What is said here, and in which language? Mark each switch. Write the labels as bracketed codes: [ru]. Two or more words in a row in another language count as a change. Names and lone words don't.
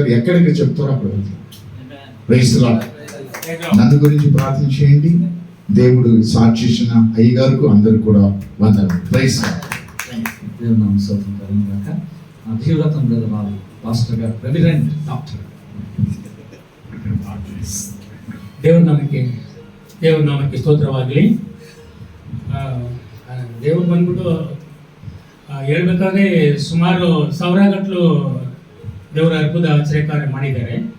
[te] ఎక్కడెక్కడ చెప్తారో అక్కడ వెళ్తాను. నన్ను గురించి ప్రార్థన చేయండి. దేవుడు సాక్షించిన అయ్యగారికి అందరు కూడా వందలు. ప్రైజ్ దేవుడు నామ స్తోత్రం కలుగును గాక. అభివ్రతం వారు పాస్టర్ గారు, [en] Reverend Doctor. [kn] ದೇವ್ರ ನಾಮಕ್ಕೆ ಸ್ತೋತ್ರವಾಗಲಿ. ದೇವ್ರು ಬಂದ್ಬಿಟ್ಟು ಹೇಳ್ಬೇಕಾದ್ರೆ ಸುಮಾರು 1000 ಗಟ್ಟಲು ದೇವರ ಅದ್ಭುತ ಆಶ್ಚರ್ಯಕಾರ ಮಾಡಿದ್ದಾರೆ.